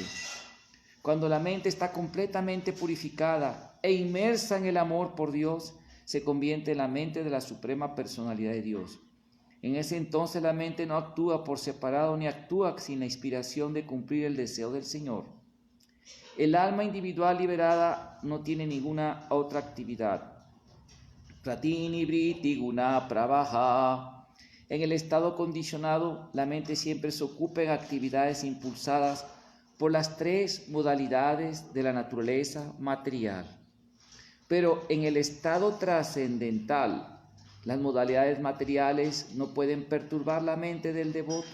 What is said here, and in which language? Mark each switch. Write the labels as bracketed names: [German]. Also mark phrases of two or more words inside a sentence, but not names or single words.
[Spanish] Cuando la mente está completamente purificada e inmersa en el amor por Dios, se convierte en la mente de la suprema personalidad de Dios. En ese entonces la mente no actúa por separado ni actúa sin la inspiración de cumplir el deseo del Señor. El alma individual liberada no tiene ninguna otra actividad. [Sanskrit] Pratini vriti guna pravaha. [Spanish] En el estado condicionado, la mente siempre se ocupa en actividades impulsadas por las tres modalidades de la naturaleza material. Pero en el estado trascendental, las modalidades materiales no pueden perturbar la mente del devoto.